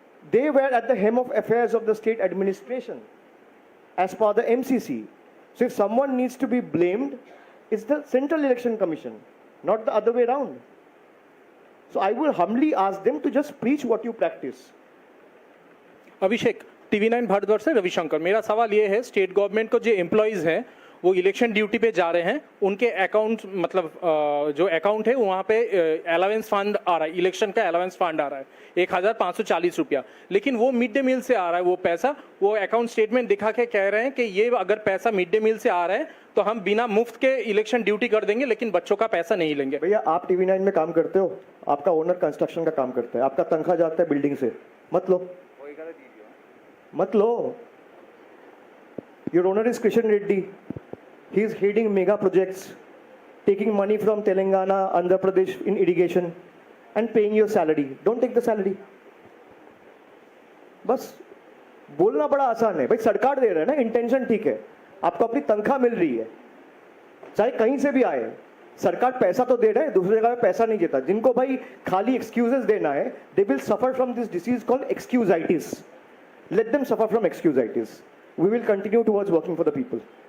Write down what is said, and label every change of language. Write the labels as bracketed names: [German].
[English] They were at the helm of affairs of the state administration as per the MCC. So if someone needs to be blamed, it's the Central Election Commission, not the other way around. So I will humbly ask them to just preach what you practice. [Hindi] Abhishek TV 9 Bharatvarsh से रविशंकर, मेरा सवाल ये है, state government को जो employees हैं वो election duty पे जा रहे हैं, उनके अकाउंट मतलब जो अकाउंट है वहाँ पे अलावेंस फंड आ रहा है, इलेक्शन का अलावेंस फंड आ रहा है 1540 रुपया, लेकिन वो मिड डे मील से आ रहा है वो पैसा, वो अकाउंट स्टेटमेंट दिखा के कह रहे हैं कि ये अगर पैसा मिड डे मील से आ रहा है तो हम बिना मुफ्त के इलेक्शन ड्यूटी कर देंगे लेकिन बच्चों का पैसा नहीं लेंगे। भैया आप टीवी 9 में काम करते हो, आपका ओनर कंस्ट्रक्शन का काम करता है, आपका तनख्वाह जाता है बिल्डिंग से, मत लो। [English] Your owner is Krishan Reddy. He is heading mega projects, taking money from Telangana, Andhra Pradesh in irrigation and paying your salary. Don't take the salary. [Hindi] बस बोलना बड़ा आसान है, भाई सरकार दे रहा है ना, इंटेंशन ठीक है, आपको अपनी तनख्वाह मिल रही है, चाहे कहीं से भी आए, सरकार पैसा तो दे रहा है, दूसरी जगह पैसा नहीं देता। जिनको भाई खाली एक्सक्यूजेस देना है, [English] they will suffer from this disease called excusitis. Let them suffer from excusitis. We will continue towards working for the people.